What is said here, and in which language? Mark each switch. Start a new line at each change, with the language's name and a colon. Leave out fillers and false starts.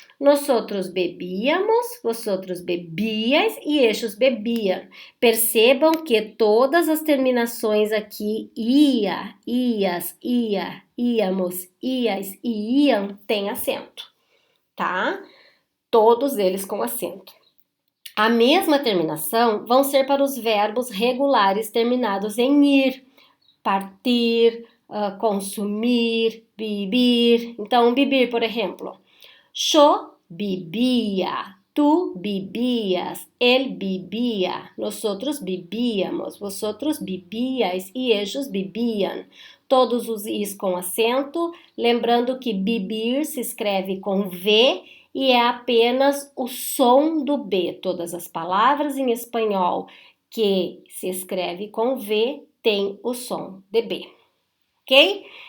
Spanish: Nosotros bebíamos, vosotros bebíais e ellos bebiam.
Portuguese: Percebam que todas as terminações aqui, ia, ias, ia, íamos, ias e iam, têm acento, tá? Todos eles com acento. A mesma terminação vão ser para os verbos regulares terminados em ir, partir, consumir, beber. Então, beber, por exemplo.
Spanish: Yo bebía, tú bebías, él bebía, nosotros bebíamos, vosotros bebíais e ellos bebían.
Portuguese: Todos os is com acento, lembrando que beber se escreve com V e é apenas o som do B. Todas as palavras em espanhol que se escreve com V tem o som de B, ok?